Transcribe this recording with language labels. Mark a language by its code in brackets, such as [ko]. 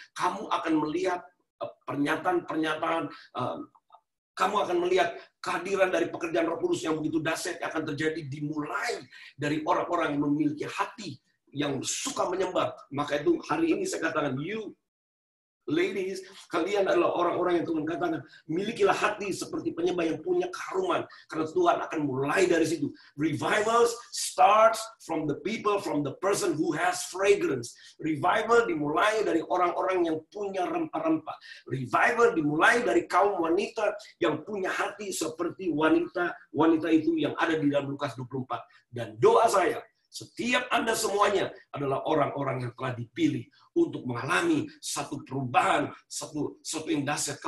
[id] Kamu akan melihat pernyataan-pernyataan, kamu akan melihat kehadiran dari pekerjaan Roh Kudus yang begitu dahsyat yang akan terjadi dimulai dari orang-orang yang memiliki hati yang suka menyembah. Maka itu hari ini saya katakan, [en] you ladies, [id] kalian adalah orang-orang yang Tuhan katakan, milikilah hati seperti penyembah yang punya keharuman. Karena Tuhan akan mulai dari situ. [en] Revivals starts from the people, from the person who has fragrance. [id] Revival dimulai dari orang-orang yang punya rempah-rempah. Revival dimulai dari kaum wanita yang punya hati seperti wanita itu yang ada di dalam Lukas 24. Dan doa saya, setiap Anda semuanya adalah orang-orang yang telah dipilih untuk mengalami satu perubahan, satu yang dahsyat.